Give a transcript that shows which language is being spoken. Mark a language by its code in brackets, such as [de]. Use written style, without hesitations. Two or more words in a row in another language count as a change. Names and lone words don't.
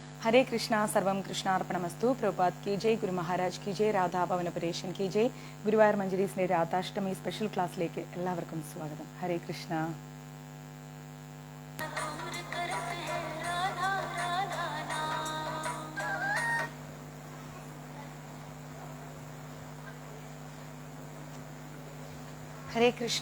[sa] हरे कृष्णा सर्वम कृष्णार्पणमस्तु [hi] प्रभुपाद की जय गुरु महाराज की जय राधा भवन परेशन की जय [ml] ഗുരുവായൂർ മഞ്ജരീസിന്റെ രാധാഷ്ടമി സ്പെഷ്യൽ ക്ലാസ്സിലേക്ക് എല്ലാവർക്കും സ്വാഗതം. ഹരേ കൃഷ്ണ. ഹരേ കൃഷ്ണ.